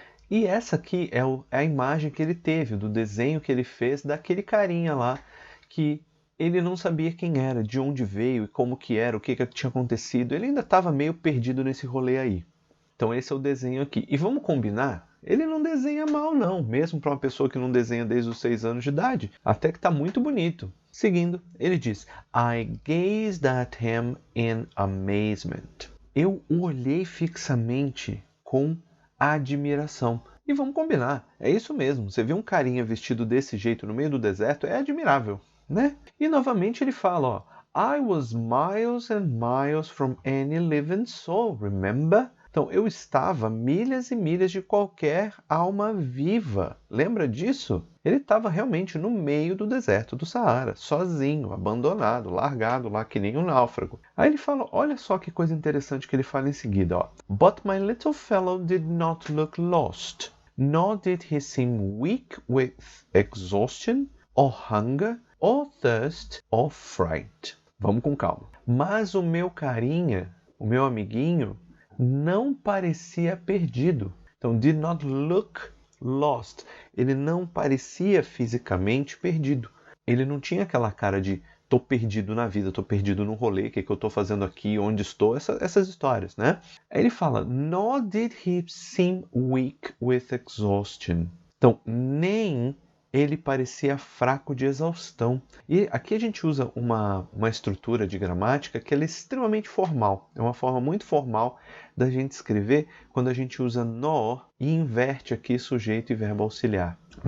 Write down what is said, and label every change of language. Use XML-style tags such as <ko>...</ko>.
<pt>E essa aqui é a imagem que ele teve, do desenho que ele fez daquele carinha lá, que ele não sabia quem era, de onde veio e como que era, o que tinha acontecido. Ele ainda estava meio perdido nesse rolê aí. Então esse é o desenho aqui. E vamos combinar? Ele não desenha mal não, mesmo para uma pessoa que não desenha desde os 6 anos de idade. Até que está muito bonito. Seguindo, ele diz,</pt> <en>I gazed at him in amazement.</en> <pt>Eu o olhei fixamente com admiração. E vamos combinar, é isso mesmo. Você vê um carinha vestido desse jeito no meio do deserto, é admirável, né? E novamente ele fala, ó,</pt> <en>I was miles and miles from any living soul, remember?</en> <pt>Então, eu estava milhas e milhas de qualquer alma viva. Lembra disso? Ele estava realmente no meio do deserto do Saara, sozinho, abandonado, largado lá que nem um náufrago. Aí ele fala, olha só que coisa interessante que ele fala em seguida, ó.</pt> <en>But my little fellow did not look lost. Nor did he seem weak with exhaustion, or hunger, or thirst, or fright.</en> <pt>Vamos com calma. Mas o meu carinha, o meu amiguinho, não parecia perdido. Então,</pt> <en>did not look lost.</en> <pt>Ele não parecia fisicamente perdido. Ele não tinha aquela cara de tô perdido na vida, tô perdido no rolê, o que eu tô fazendo aqui, onde estou, essas histórias, né? Aí ele fala,</pt> <en>nor did he seem weak with exhaustion.</en> <pt>Então, nem ele parecia fraco de exaustão. E aqui a gente usa uma estrutura de gramática que ela é extremamente formal. É uma forma muito formal da gente escrever quando a gente usa nor e inverte aqui sujeito e verbo auxiliar.</pt>